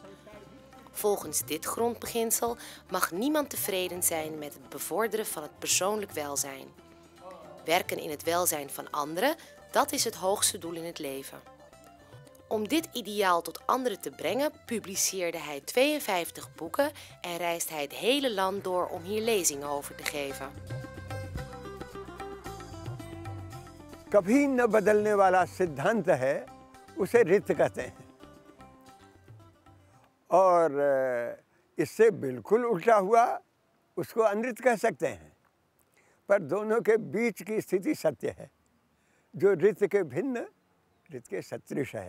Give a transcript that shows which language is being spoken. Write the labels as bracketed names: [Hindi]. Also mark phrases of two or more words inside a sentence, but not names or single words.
[Dutch] Volgens dit grondbeginsel mag niemand tevreden zijn met het bevorderen van het persoonlijk welzijn. Werken in het welzijn van anderen, dat is het hoogste doel in het leven. Om dit ideaal tot anderen te brengen, publiceerde hij 52 boeken en reist hij het hele land door om hier lezingen over te geven. [Hindi] कभी न बदलने वाला सिद्धांत है, उसे रित कहते हैं। और इससे बिल्कुल उल्टा हुआ, उसको अनृत कह सकते हैं। पर दोनों के बीच की स्थिति सत्य है, जो रित के भिन्न, रित के सदृश है।